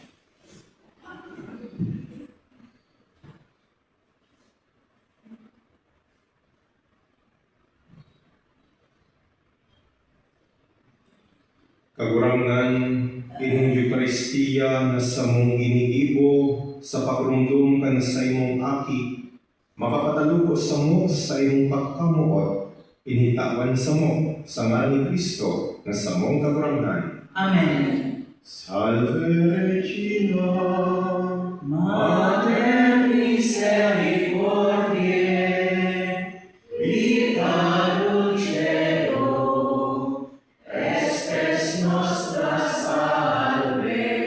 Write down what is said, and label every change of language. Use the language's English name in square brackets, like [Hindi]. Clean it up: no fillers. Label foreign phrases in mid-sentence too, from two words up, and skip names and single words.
[Bikol] Kagurangan inyong Eukaristiya na sa mong iniibo sa pagrumdum kan sa imong aki, makapataluko sa mo sa imong pagkamuot, initawan sa mo sa ngalan ni Kristo na sa mong kagurangan. [Latin] Amen. Salve Regina, Mater misericordiae, vita dulcedo, espes nostra salve,